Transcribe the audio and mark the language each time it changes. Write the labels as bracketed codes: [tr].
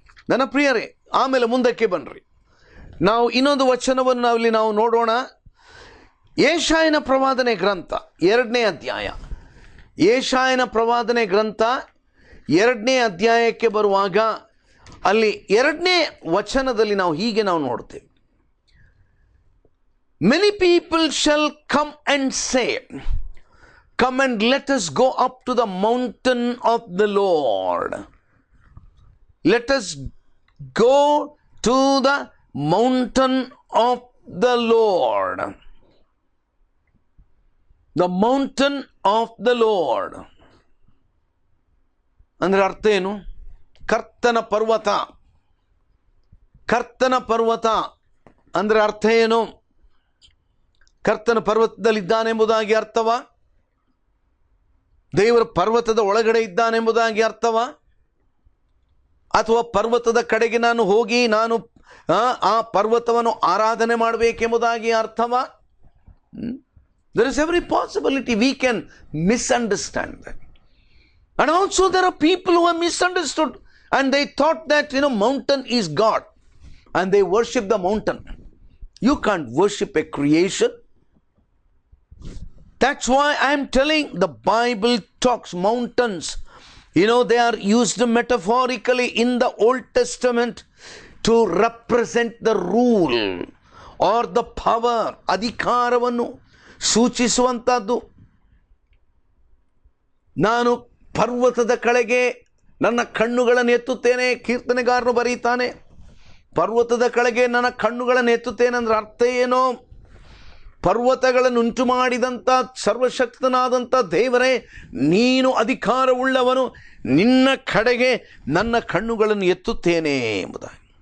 [kn] ನನ್ನ ಪ್ರಿಯರೇ, ಆಮೇಲೆ ಮುಂದಕ್ಕೆ ಬನ್ನಿರಿ. ನಾವು ಇನ್ನೊಂದು ವಚನವನ್ನು ನಾವಿಲ್ಲಿ ನಾವು ನೋಡೋಣ. ಯೆಶಾಯನ ಪ್ರವಾದನೆ ಗ್ರಂಥ 2ನೇ ಅಧ್ಯಾಯ. ಯೆಶಾಯನ ಪ್ರವಾದನೆ ಗ್ರಂಥ 2ನೇ ಅಧ್ಯಾಯಕ್ಕೆ ಬರುವಾಗ ಅಲ್ಲಿ 2ನೇ ವಚನದಲ್ಲಿ ನಾವು ಹೀಗೆ ನಾವು ನೋಡ್ತೇವೆ. [en] Many people shall come and say, come and let us go up to the mountain of the Lord. Let us go to the mountain of the Lord. The mountain of the Lord. [kn] ಅಂದರೆ ಅರ್ಥ ಏನು? ಕರ್ತನ ಪರ್ವತ. ಕರ್ತನ ಪರ್ವತ ಅಂದರೆ ಅರ್ಥ ಏನು? ಕರ್ತನ ಪರ್ವತದಲ್ಲಿದ್ದಾನೆಂಬುದಾಗಿ ಅರ್ಥವಾ? ದೇವರ ಪರ್ವತದ ಒಳಗಡೆ ಇದ್ದಾನೆಂಬುದಾಗಿ ಅರ್ಥವಾ? ಅಥವಾ ಪರ್ವತದ ಕಡೆಗೆ ನಾನು ಹೋಗಿ ನಾನು ಆ ಪರ್ವತವನ್ನು ಆರಾಧನೆ ಮಾಡಬೇಕೆಂಬುದಾಗಿ ಅರ್ಥವಾ? [en] There is every possibility we can misunderstand that. And also there are people who have misunderstood and they thought that mountain is God and they worship the mountain. You can't worship a creation. That's why I'm telling, the Bible talks mountains. They are used metaphorically in the Old Testament to represent the rule or the power, [kn] ಅಧಿಕಾರವನ್ನು ಸೂಚಿಸುವಂತದ್ದು. ನಾನು ಪರ್ವತದ ಕಡೆಗೆ ನನ್ನ ಕಣ್ಣುಗಳನ್ನು ಎತ್ತುತ್ತೇನೆ, ಕೀರ್ತನೆಗಾರನು ಬರೀತಾನೆ. ಪರ್ವತದ ಕಡೆಗೆ ನನ್ನ ಕಣ್ಣುಗಳನ್ನು ಎತ್ತುತ್ತೇನೆ ಅಂದ್ರೆ ಅರ್ಥ ಏನು? ಪರ್ವತಗಳನ್ನು ಉಂಟು ಮಾಡಿದಂಥ ಸರ್ವಶಕ್ತನಾದಂಥ ದೇವರೇ, ನೀನು ಅಧಿಕಾರವುಳ್ಳವನು, ನಿನ್ನ ಕಡೆಗೆ ನನ್ನ ಕಣ್ಣುಗಳನ್ನು ಎತ್ತುತ್ತೇನೆ ಎಂಬುದಾಗಿ.